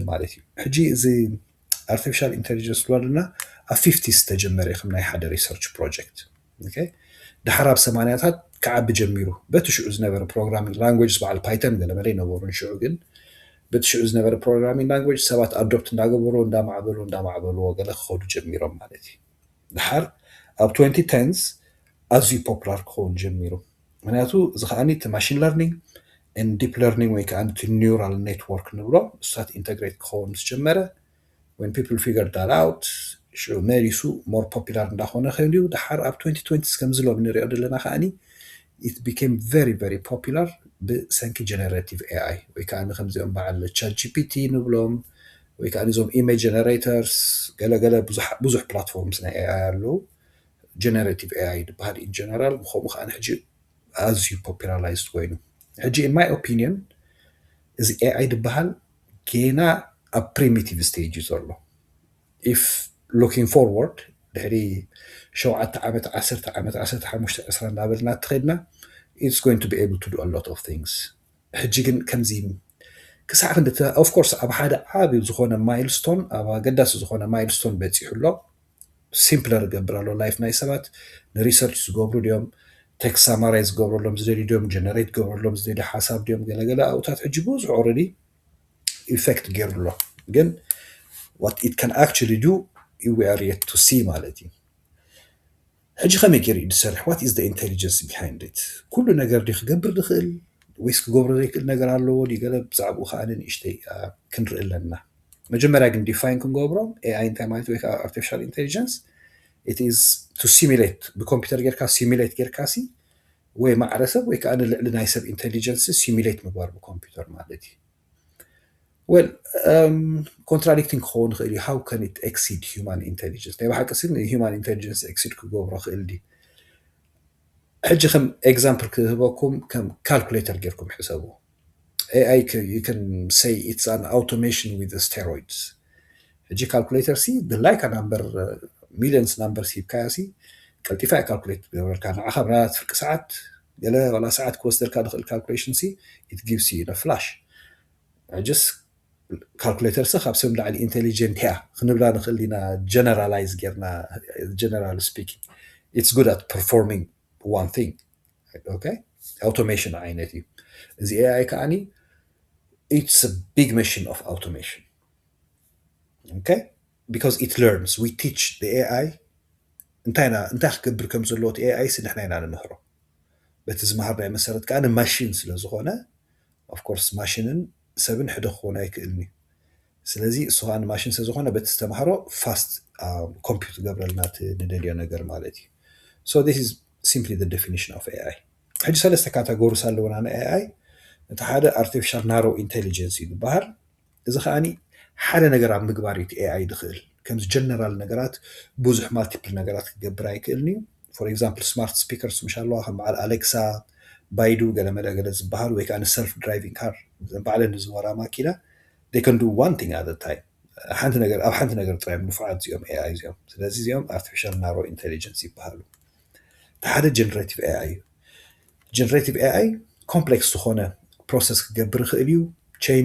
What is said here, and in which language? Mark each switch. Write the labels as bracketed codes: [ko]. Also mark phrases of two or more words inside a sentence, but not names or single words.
[ti] ማለት እዩ ሕጂ እዚ [en] artificial intelligence [ti] لنا ኣብ 50 ተጀመረ ከም ናይ ሓደ [en] research project [ti] ኦኬ ድሓር ኣብ 80ታት ከዓቢ ጀሚሩ በቲ ሽዑ ዝነበረ [en] programming language [ti] በዓል ፓይተን ገለ መለ ይነበሩ ሽዑ ግን በቲ ሽዑ ዝነበረ [en] programming language [ti] ሰባት ኣዶፕት እንዳገበሩ እንዳማዕበሉ ገለ ክኸዱ ጀሚሮም ማለት እዩ ድሓር ኣብ 2010s ኣዝዩ ፖፑላር ክኸውን ጀሚሩ ምክንያቱ እዚ ከዓኒ እቲ [en] machine learning and deep learning [ti] ወይ ከዓ እቲ [en] neural network [ti] ንብሎ እሳት ኢንተግሬት ክኸውን ዝጀመረ [en] when people figured that out [ti] መሪሱ more popular እንዳኾነ ኸይዱ ድሓር ኣብ 2020 ከምዝሎም ንሪኦ ዘለና ከዓኒ [en] it became very very popular [ti] ብሰንኪ [en] generative AI [ti] ወይ ከዓ ከምዚኦም በዓል chat GPT ንብሎም ወይ ከዓ እዞም [en] image generators [ti] ገለገለ ብዙሕ ፕላትፎርምስ ናይ AI ኣለዉ [en] generative AI [ti] ዝበሃል [en] in general [ti] ብኸምኡ ከዓ ሕጂ ኣዝዩ popularized ኮይኑ ሕጂ [en] in my opinion [ti] እዚ AI ዝበሃል ገና [en] a primitive stage is all. If looking forward, [ti] ድሕሪ 7 ዓመት 10 ዓመት 15 20 ናበልና ትኸድና [en] it's going to be able to do a lot of things. [ti] ሕጂ ግን ከምዚ ክሳዕ ክንዲ [en] of course [ti] ኣብ ሓደ ዓብይ ዝኾነ ማይልስቶን ኣብ ኣገዳሲ ዝኾነ ማይልስቶን በፂሑሎ ሲምፕለር ገብራሎ ላይፍ ናይ ሰባት ንሪሰርች ዝገብሩ ድዮም [en] text summarize [ti] ዝገብረሎም ዝደልዩ ድዮም ጀነሬት ገብረሎም ዝደልዩ ሓሳብ ድዮም ገለገለ ኣውታት ሕጂ ብዙሕ [en] already effect [ti] ገይሩሎ ግን [en] what it can actually do we are yet to see [ti] ማለት እዩ ሕጂ ከመይ ገይሩ እዩ ዝሰርሕ [en] what is the intelligence behind it [ti] ኩሉ ነገር ዲ ክገብር ዝኽእል ወይስ ክገብሮ ዘይክእል ነገር ኣለዎ ዲ ገለ ብዛዕባኡ ከዓ ንእሽተይ ክንርኢ ኣለና መጀመርያ ግን ዲፋይን ክንገብሮ AI እንታይ ማለት ወይ ከዓ [en] artificial intelligence it is to simulate [ti] ብኮምፒውተር ጌርካ ሲሙሌት ጌርካሲ ወይ ማዕረሰብ ወይ ከዓ ንልዕሊ ናይ ሰብ ኢንቴሊጀንስ ሲሙሌት ምግባር ብኮምፒውተር ማለት እዩ [en] well contradicting [ti] ክኸውን ክእል [en] how can it exceed human intelligence [ti] ናይ ባሓቂስን [en] human intelligence exceed [ti] ክገብሮ ክእል ዲ ሕጂ ከም example ክህበኩም ከም calculator ጌርኩም ሕሰቡ [en] AI you can say it's an automation with the steroids [ti] ሕጂ calculator [en] see the like a number millions numbers [ti] ሂብካያሲ ቀልጢፋ calculate ገበርካ ንዓኻ ብናት ፍርቂ ሰዓት ገለ ወላ ሰዓት ክወስደልካ ንኽእል [en] calculation see it gives you in a flash I just calculator [ti] ካብ ሰብ ላዕሊ intelligent ያ ክንብላ ንኽእል ኢና generalize ጌርና [en] general speaking it's good at performing one thing okay automation [ti] ዓይነት እዩ እዚ AI ከዓኒ [en] it's a big machine of automation okay because it learns we teach the AI [ti] እንታይ ክገብር ከም ዘለዎ እቲ AI ስንሕና ኢና ንምህሮ በቲ ዝመሃርናዮ መሰረት ከዓ ንማሽን ስለ ዝኾነ [en] of course [ti] ማሽንን ሰብን ሕደ ክኾን ኣይክእልኒ ስለዚ እሱ ከዓ ንማሽን ስለ ዝኾነ በቲ ዝተምሃሮ [en] fast compute [ti] ገብረልና ንደልዮ ነገር ማለት እዩ [en] so this is simply the definition of AI [ti] ሕጂ ሰለስተ ካተጎሪስ ኣለውና ን AI እቲ ሓደ [en] artificial narrow intelligence [ti] እዩ ዝበሃል እዚ ከዓኒ ሓደ ነገር ኣብ ምግባር እዩ AI ድኽእል ከምዚ ጀነራል ነገራት ብዙሕ ማልቲፕል ነገራት ክገብር ኣይክእልኒ [en] for example smart speakers [ti] ምሽ ኣለዋ ከም በዓል ኣሌክሳ ባይዱ ገለ መለ ገለ ዝበሃል ወይ ከዓ [en] self driving car [ti] በዓለን ዝወራ ማኪና [en] they can do one thing at a time [ti] ሓንቲ ነገር ኣብ ሓንቲ ነገር ጥራይ ምፍዓት እዚኦም AI እዚኦም ስለዚ እዚኦም [en] artificial narrow intelligence [ti] ይበሃሉ ሓደ [en] generative AI [ti] እዩ [en] generative AI complex [ti] ዝኾነ process ክገብር ክእል እዩ chain